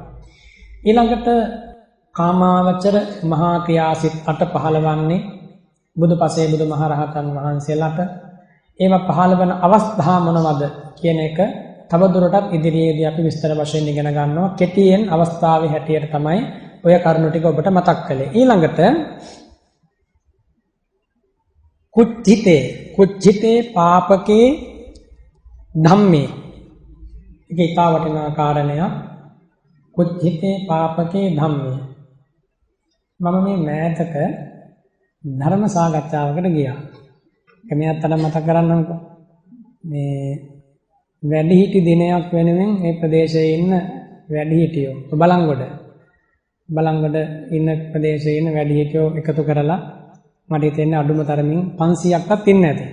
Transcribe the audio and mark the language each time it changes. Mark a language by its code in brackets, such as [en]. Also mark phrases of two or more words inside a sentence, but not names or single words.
[si] ඊළඟට කාමාවචර මහා ක්‍රියාසිත 8 පහළවන්නේ බුදුපසේ බුදුමහරහතන් වහන්සේලාට. ඒවා පහළ වෙන අවස්ථා මොනවද කියන එක තවදුරටත් ඉදිරියේදී අපි විස්තර වශයෙන් ඉගෙන ගන්නවා. කෙටියෙන් අවස්ථාවේ හැටියට තමයි ඔය කරුණු ටික ඔබට මතක් කළේ. ඊළඟට [pi] කුච්චිතේ පාපකේ ධම්මේ [si] ඒක ඉතා වටිනා කාරණයක්. [pi] කුච්චිතේ පාපකේ ධම්මේ. [si] මම මේ මෑතක ධර්ම සාකච්ඡාවකට ගියා. මේ අතට මතක කරන්නම්කෝ. මේ වැඩිහිටි දිනයක් වෙනුවෙන් මේ ප්‍රදේශයේ ඉන්න වැඩිහිටියෝ බලංගොඩ ඉන්න ප්‍රදේශයේ ඉන්න වැඩිහිටියෝ එකතු කරලා මට හිතෙන්නේ අඩුම තරමින් 500ක්වත් ඉන්නේ නැති.